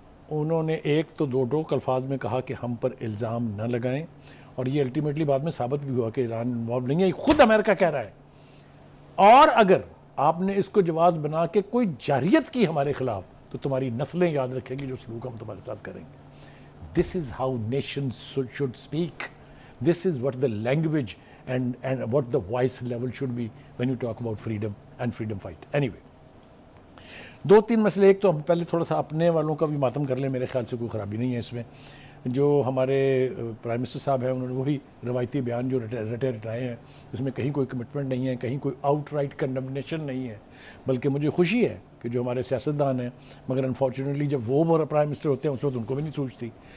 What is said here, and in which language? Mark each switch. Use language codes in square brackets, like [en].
[ur] انہوں نے ایک تو 2 ٹوک الفاظ میں کہا کہ ہم پر الزام نہ لگائیں, اور یہ الٹیمیٹلی بعد میں ثابت بھی ہوا کہ ایران انوالو نہیں ہے. خود امریکہ کہہ رہا ہے. اور اگر آپ نے اس کو جواز بنا کے کوئی جارحیت کی ہمارے خلاف تو تمہاری نسلیں یاد رکھیں گی جو سلوک ہم تمہارے ساتھ کریں گے. [en] This is how nations should speak. This is what the language and what the voice level should be when you talk about freedom and freedom fight. Anyway, [ur] دو تین مسئلے. ایک تو ہم پہلے تھوڑا سا اپنے والوں کا بھی ماتم کر لیں, میرے خیال سے کوئی خرابی نہیں ہے اس میں. جو ہمارے پرائم منسٹر صاحب ہیں انہوں نے وہی روایتی بیان جو رٹے رٹائے ہیں, اس میں کہیں کوئی کمٹمنٹ نہیں ہے, کہیں کوئی آؤٹ رائٹ کنڈمنیشن نہیں ہے, بلکہ مجھے خوشی ہے کہ جو ہمارے سیاستدان ہیں, مگر انفارچونیٹلی جب وہ پرائم منسٹر ہوتے ہیں اس وقت ان کو بھی نہیں سوچتی.